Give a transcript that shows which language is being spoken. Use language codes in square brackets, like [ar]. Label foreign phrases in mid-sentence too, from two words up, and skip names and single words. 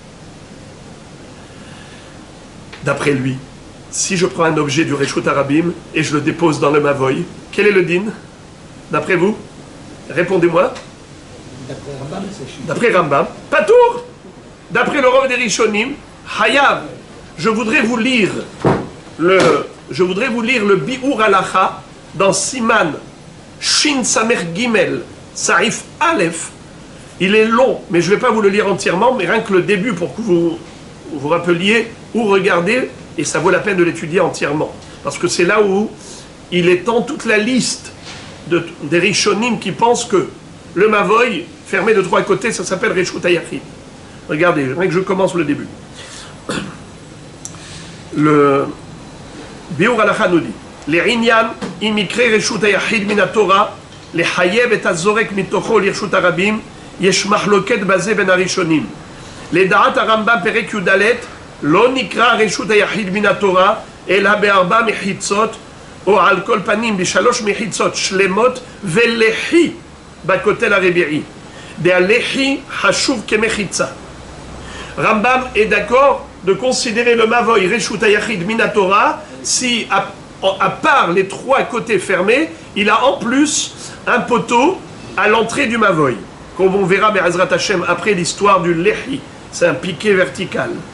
[fr] D'après lui, si je prends un objet du [he] רשות הרבים [fr] et je le dépose dans le Mavoy, quel est le din? D'après vous? Répondez-moi. D'après Rambam, Patour. D'après le Rov des Rishonim, Hayav. Je voudrais vous lire le [he] ביאור הלכה [fr] dans [he] סימן שין סמך גימל סעיף אלף. [fr] Il est long, mais je ne vais pas vous le lire entièrement, mais rien que le début pour que vous vous rappeliez ou regardez, et ça vaut la peine de l'étudier entièrement. Parce que c'est là où il étend toute la liste des Rishonim qui pensent que le Mavoy, fermé de 3 côtés, ça s'appelle [he] רשות היחיד. [fr] Regardez, j'aimerais que je commence le début. Le Biur Halacha nous dit: Les [he] ענין מיקרי רשות היחיד מן התורה לחייב את הזורק מתוכו לרשות הרבים, יש מחלוקת בזה בין הראשונים. לדעת הרמב"ם פרק י"ד, לא נקרא רשות היחיד מן התורה, אלא בארבע מחיצות, או על כל פנים בשלוש מחיצות שלמות, ולחי בכותל הרביעי. דהלחי חשוב כמחיצה. [fr] Rambam est d'accord de considérer le Mavoy [he] רשות היחיד מן התורה [fr] si, à part les trois côtés fermés, il a en plus un poteau à l'entrée du Mavoy. Comme on verra [he] בעזרת השם [fr] après l'histoire du Lehi, c'est un piquet vertical.